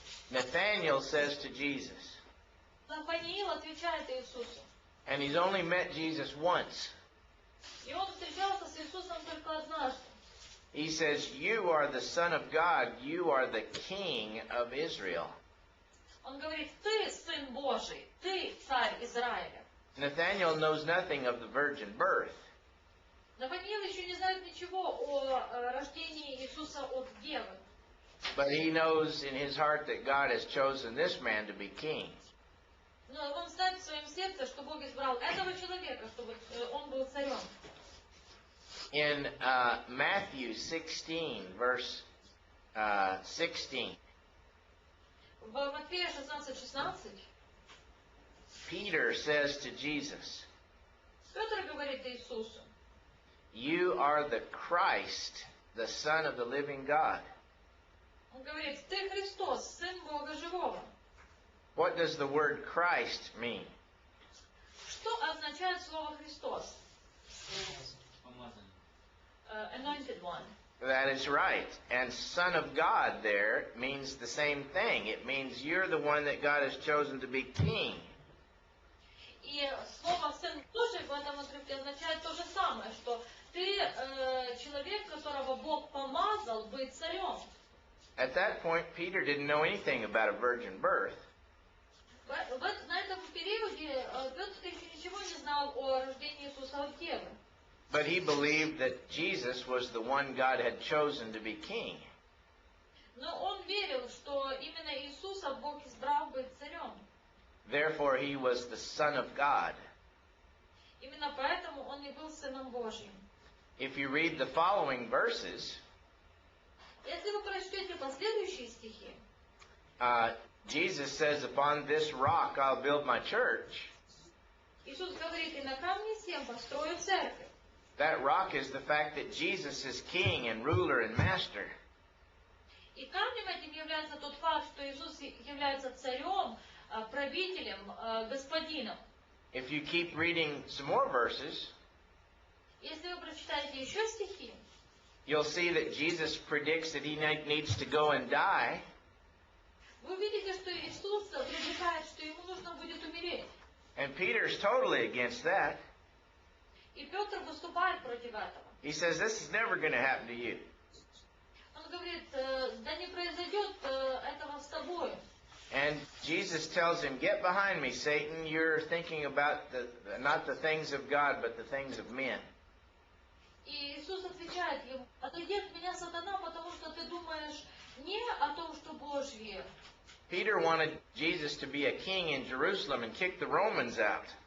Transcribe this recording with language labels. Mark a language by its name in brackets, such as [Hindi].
[English] Nathanael says to Jesus, [Russian] Нафаниил отвечает Иисусу. [English] and he's only met Jesus once. [Russian] И он встречался с Иисусом только однажды. [English] He says, "You are the Son of God. You are the King of Israel." [Russian] Он говорит: ты Сын Божий, ты Царь Израиля. [English] Nathanael knows nothing of the virgin birth. [Russian] Нафаниил еще не знает ничего о рождении Иисуса от Девы. [English] But he knows in his heart that God has chosen this man to be king. [Russian] Но он знает в своем сердце, что Бог избрал этого человека, чтобы он был царем. [English] In Matthew 16, verse 16, [Russian] В Матфея 16:16 [English] Peter says to Jesus, [Russian] Петр говорит Иисусу: [English] "You are the Christ, the Son of the living God." [Russian] он говорит: ты Христос, Сын Бога Живого. [English] What does the word Christ mean? [Russian] Что означает слово Христос? Помазанник. [English] Anointed one. That is right. And Son of God there means the same thing. It means you're the one that God has chosen to be king. [Russian] И слово «сын Божий» в этом отрывке означает то же самое, что ты человек, которого Бог помазал быть царем. [English] At that point, Peter didn't know anything about a virgin birth. [Russian] На этом периоде Петр еще ничего не знал о рождении Иисуса от Девы. [English] But he believed that Jesus was the one God had chosen to be king. [Russian] Но он верил, что именно Иисуса Бог избрал быть царем. [English] Therefore, he was the Son of God. [Russian] Именно поэтому он и был Сыном Божьим. [English] If you read the following verses, [Russian] Если вы прочтете последующие стихи, [English] Jesus says, "Upon this rock I'll build my church." [Russian] Иисус говорит: и на камне сем построю церковь. [English] That rock is the fact that Jesus is king and ruler and master. [Russian] И камнем этим является тот факт, что Иисус является царем, правителем, господином. [English] If you keep reading some more verses, [Russian] Если вы прочитаете еще стихи, [English] you'll see that Jesus predicts that he needs to go and die. [Russian] вы увидите, что Иисус предрекает, что ему нужно будет умереть. [English] And Peter's totally against that. [Russian] И Петр выступает против этого. [English] He says, "This is never going to happen to you." [Russian] Он говорит: да не произойдет этого с тобой. [English] And Jesus tells him, "Get behind me, Satan. You're thinking about not the things of God, but the things of men." [Russian] И Иисус отвечает ему: отойди от меня, сатана, потому что ты думаешь не о том, что Божье. [English] Peter wanted Jesus to be a king in Jerusalem and kick the Romans out.